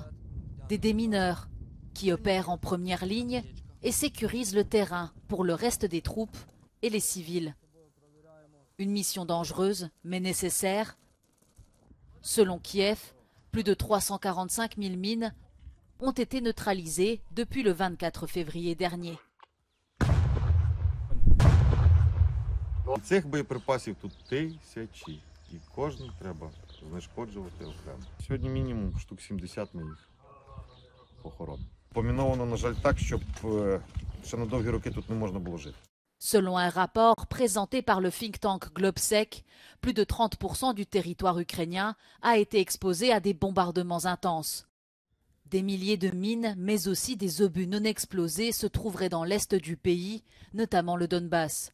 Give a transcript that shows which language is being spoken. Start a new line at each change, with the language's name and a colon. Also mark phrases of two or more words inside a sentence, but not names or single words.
French: Des démineurs qui opèrent en première ligne et sécurisent le terrain pour le reste des troupes et les civils. Une mission dangereuse mais nécessaire. Selon Kiev, plus de 345 000 mines ont été neutralisées depuis le 24 février dernier.
Ukrainian: Цих боєприпасів тут тисячі, і кожен треба знешкоджувати окремо. Сьогодні мінімум штук 70 ми їх похоронимо. Поміновано, на жаль, так, щоб ще на довгі роки тут не можна було жити.
French: Selon un rapport présenté par le
English: think tank
French: Globsec, plus de 30% du territoire ukrainien a été exposé à des bombardements intenses. Des milliers de mines, mais aussi des obus non explosés se trouveraient dans l'est du pays, notamment le Donbass.